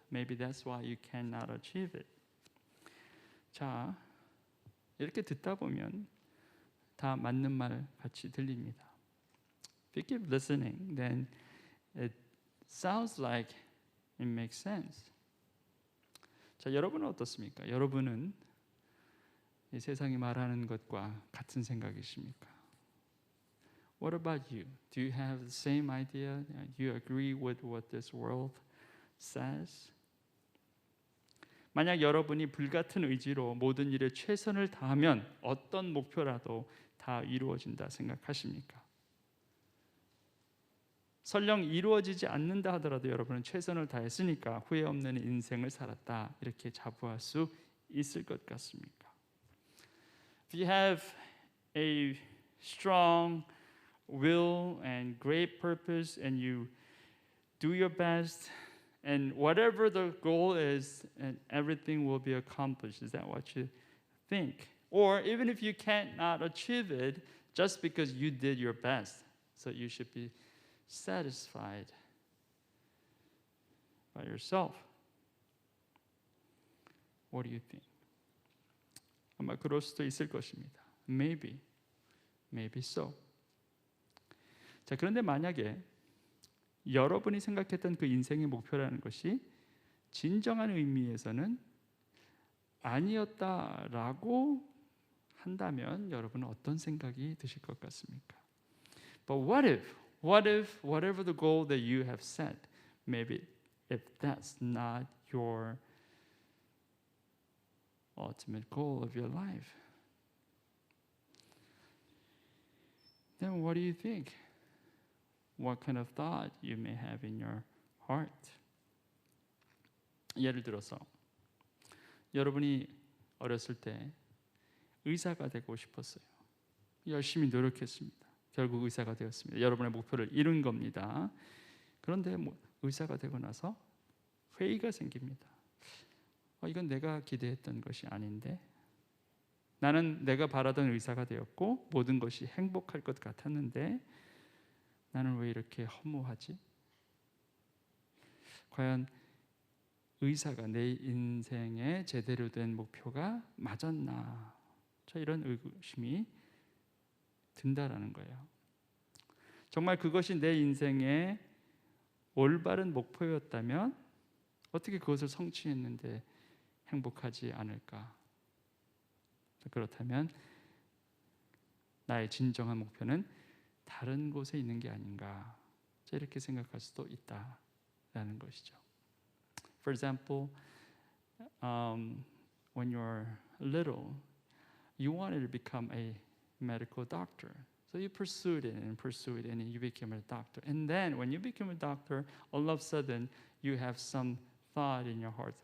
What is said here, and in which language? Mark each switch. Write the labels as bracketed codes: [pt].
[en] Maybe that's why you cannot achieve it. [ko] 자, 이렇게 듣다 보면 다 맞는 말 같이 들립니다. [en] If you keep listening, then it sounds like it makes sense. [ko] 자, 여러분은 어떻습니까? 여러분은 이 세상이 말하는 것과 같은 생각이십니까? [en] What about you? Do you have the same idea? Do you agree with what this world says? [ko] 만약 여러분이 불같은 의지로 모든 일에 최선을 다하면 어떤 목표라도 다 이루어진다 생각하십니까? 설령 이루어지지 않는다 하더라도 여러분은 최선을 다했으니까 후회 없는 인생을 살았다 이렇게 자부할 수 있을 것 같습니까? [en] If you have a strong will and great purpose and you do your best and whatever the goal is and everything will be accomplished. Is that what you think? Or even if you cannot achieve it just because you did your best. So you should be satisfied by yourself. What do you think? [ko] 아마 그럴 수도 있을 것입니다. [en] Maybe so. [ko] 자, 그런데 만약에 여러분이 생각했던 그 인생의 목표라는 것이 진정한 의미에서는 아니었다라고 한다면 여러분은 어떤 생각이 드실 것 같습니까? [en] But what if whatever the goal that you have set, maybe if that's not your ultimate goal of your life, then what do you think? What kind of thought you may have in your heart? [ko] 예를 들어서 여러분이 어렸을 때 의사가 되고 싶었어요. 열심히 노력했습니다. 결국 의사가 되었습니다. 여러분의 목표를 이룬 겁니다. 그런데 의사가 되고 나서 회의가 생깁니다. 이건 내가 기대했던 것이 아닌데 나는 내가 바라던 의사가 되었고 모든 것이 행복할 것 같았는데 나는 왜 이렇게 허무하지? 과연 의사가 내 인생에 제대로 된 목표가 맞았나? 자, 이런 의구심이 든다라는 거예요. 정말 그것이 내 인생의 올바른 목표였다면 어떻게 그것을 성취했는데 행복하지 않을까? 그렇다면 나의 진정한 목표는 다른 곳에 있는 게 아닌가? 자, 이렇게 생각할 수도 있다라는 것이죠. [en] For example, when you're little, you wanted to become a medical doctor. So you pursued it and you became a doctor. And then when you became a doctor, all of a sudden you have some thought in your heart.